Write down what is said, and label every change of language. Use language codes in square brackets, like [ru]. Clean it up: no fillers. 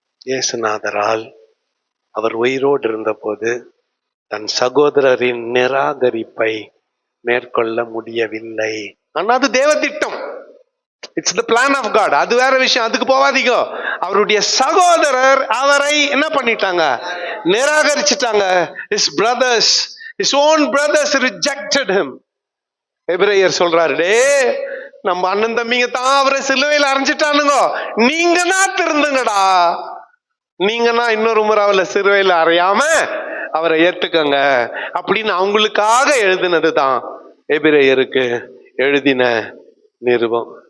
[ta] இயேசுநாதரால் அவர் உயிரோடு இருந்த போது தன் சகோதரரின் நிராகரிப்பை மேற்கொள்ள முடியவில்லை. ஆனா அது தேவ திட்டம். [en] It's the plan of God. [ta] அது வேற விஷயம், அதுக்கு போவாதீங்க. அவருடைய சகோதரர் அவரை என்ன பண்ணிட்டாங்க? நிராகரிச்சிட்டாங்க. [en] his brothers, his own brothers rejected him. [ta] எபிரேயர் சொல்றாரு, டே நம்ம அண்ணன் தம்பிங்க தான் அவரை சிலுவையில் அரைஞ்சிட்டானுங்க, நீங்க தான் திருந்துங்கடா, நீங்கன்னா இன்னொரு முறை அவளை சிலுவையில் அறையாம அவரை ஏத்துக்கங்க அப்படின்னு அவங்களுக்காக எழுதினதுதான் எபிரேயருக்கு எழுதின நிருபம்.